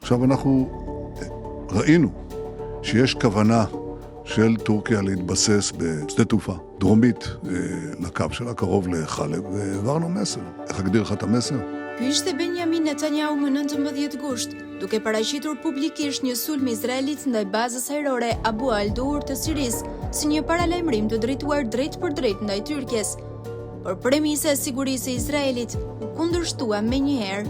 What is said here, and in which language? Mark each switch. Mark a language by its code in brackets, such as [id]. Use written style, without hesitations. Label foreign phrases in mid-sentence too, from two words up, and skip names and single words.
[he] אנחנו ראינו שיש כוונה של טורקיה להתבסס בשדה תעופה דרומית לקו שלה, קרוב לחלב, והעברנו מסר. איך אגדיר לך את המסר? [sq] Ky ishte Benjamin Netanyahu më 19 gusht, duke paraqitur publikisht një sulm izraelit ndaj bazës ajrore Abu al-Dur të Sirisë si një paralajmërim të drejtuar drejt për drejt ndaj Tyrkjes. Por premisa e sigurisë e Izraelit u kundërshtua menjëherë.